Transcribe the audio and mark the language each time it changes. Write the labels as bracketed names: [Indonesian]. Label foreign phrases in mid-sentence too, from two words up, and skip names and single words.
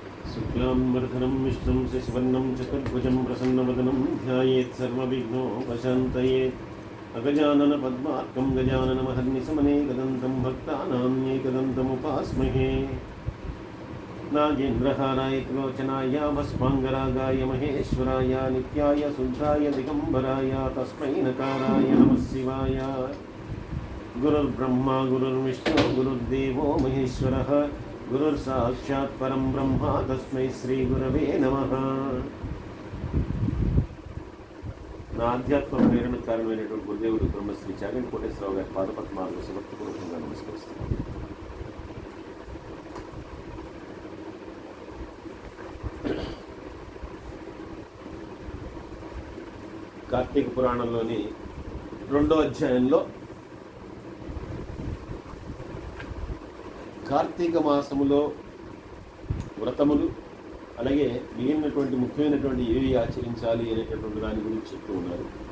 [Sanskrit] शुक्लांबरधरं विष्णुं शशिवर्णं चतुर्भुजं प्रसन्नवदनं ध्यायेत् सर्वविघ्नोपशान्तयेत् अगजाननपद्मार्कं गजाननमहर्निशमनेकदन्तं भक्तानां एकदन्तमुपास्महे नागेन्द्रहाराय त्रिलोचनाय भस्माङ्गरागाय महेश्वराय नित्याय शुद्धाय दिगम्बराय तस्मै नकाराय नमः शिवाय। गुरुर्ब्रह्मा गुरुर्विष्णु गुरुर्देवो महेश्वरः गुरुर्साक्षात् परं ब्रह्म तस्मै श्री गुरवे नमः। [Telugu] నా ఆధ్యాత్మ ప్రేరణకు కారణమైనటువంటి గురుదేవుడు బ్రహ్మశ్రీ చాగంటి కోటేశ్వరరావు గారి పాదపద్మాలకు సమర్థపూర్వకంగా నమస్కరిస్తున్నాను. కార్తీక పురాణంలోని 2వ అధ్యాయంలో కార్తీక మాసములో వ్రతములు అలాగే మిగిలినటువంటి ముఖ్యమైనటువంటి ఏవి ఆచరించాలి అనేటటువంటి దాని గురించి చెప్తూ ఉన్నారు.